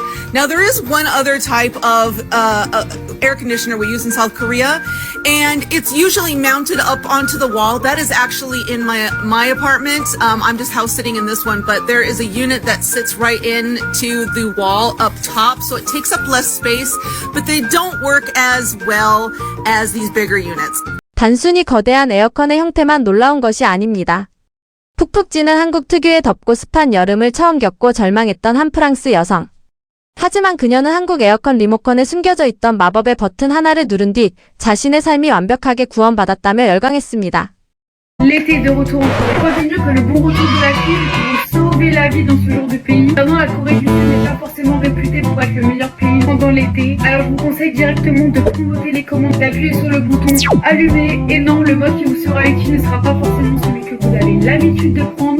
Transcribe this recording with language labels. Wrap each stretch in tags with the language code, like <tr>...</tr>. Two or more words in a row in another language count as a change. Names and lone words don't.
<en>Now there is one other type of air conditioner we use in South Korea, and it's usually mounted up onto the wall. That is actually in my apartment. I'm just house sitting in this one, but there is a unit that sits right into the wall up top, so it takes up less space, but they don't work as well as these bigger units.</en> <ko>단순히 거대한 에어컨의 형태만 놀라운 것이 아닙니다. 푹푹 찌는 한국 특유의 덥고 습한 여름을 처음 겪고 절망했던 한 프랑스 여성. 하지만 그녀는 한국 에어컨 리모컨에 숨겨져 있던 마법의 버튼 하나를 누른 뒤 자신의 삶이 완벽하게 구원받았다며 열광했습니다.</ko> <fr>L'été de retour en Corée. Quoi de mieux que le bon retour de la crise pour sauver la vie dans ce genre de pays. Maintenant, la Corée du Sud n'est pas forcément réputée pour être le meilleur pays pendant l'été. Alors, je vous conseille directement de prendre les commandes, d'appuyer sur le bouton allumer. Et non, le mode qui vous sera utile ne sera pas forcément celui que vous avez l'habitude de prendre.</fr>